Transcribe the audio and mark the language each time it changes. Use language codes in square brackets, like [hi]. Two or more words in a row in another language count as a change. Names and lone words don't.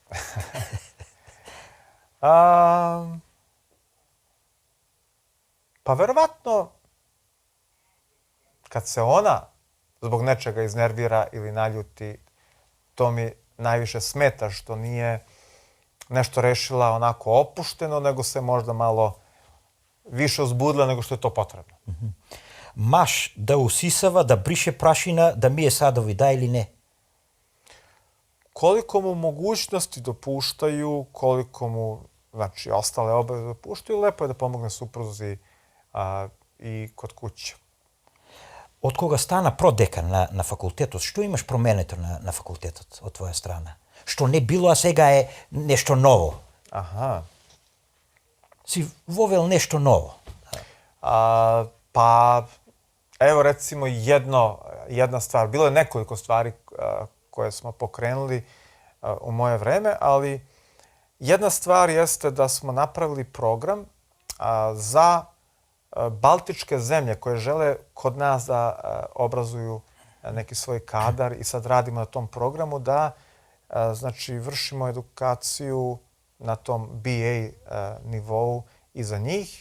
[sr] Pa verovatno kad se ona zbog nečega iznervira ili naljuti, to mi najviše smeta, što nije nešto rešila onako opušteno, nego se možda malo više uzbudila nego što je to potrebno. [mk] Маш да усисава, да брише прашина, да мие садови, да или не? [sr] Koliko mu mogućnosti dopuštaju, koliko mu, znači, ostale obaveze dopuštaju, lepo je da pomogne supruzi i kod kuće. [mk] Од кога стана продекан на факултетот, што имаш променето на факултетот од твоја страна? Што не било, а сега е нешто ново? Aha. Си вовел нешто ново. [sr] Pa, evo recimo jedna stvar. Bilo je nekoliko stvari koje smo pokrenuli u moje vreme, ali jedna stvar jeste da smo napravili program za baltičke zemlje koje žele kod nas da obrazuju neki svoj kadar i sad radimo na tom programu da znači vršimo edukaciju na tom BA nivou i za njih.